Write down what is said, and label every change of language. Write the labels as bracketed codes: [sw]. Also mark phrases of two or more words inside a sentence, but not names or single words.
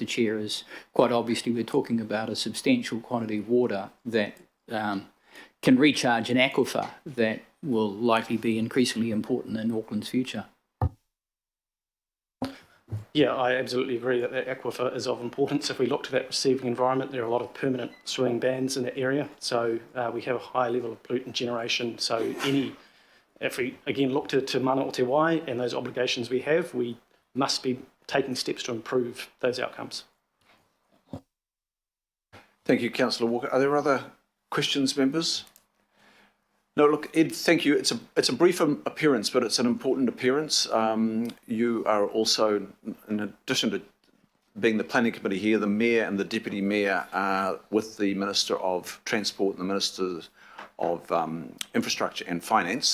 [en] Chair, is quite obviously we're talking about a substantial quantity of water that can recharge an aquifer that will likely be increasingly important in Auckland's future. Yeah, I absolutely agree that that aquifer is of importance. If we look to that receiving environment, there are a lot of permanent swimming bands in that area. So we have a high level of pollutant generation. So if we again look to [mi] mana o te wai [en] and those obligations we have, we must be taking steps to improve those outcomes. Thank you, Councillor Walker. Are there other questions, members? No, look, Ed, thank you. It's a brief appearance, but it's an important appearance. You are also, in addition to being the planning committee here, the mayor and the deputy mayor are with the Minister of Transport and the Minister of Infrastructure and Finance.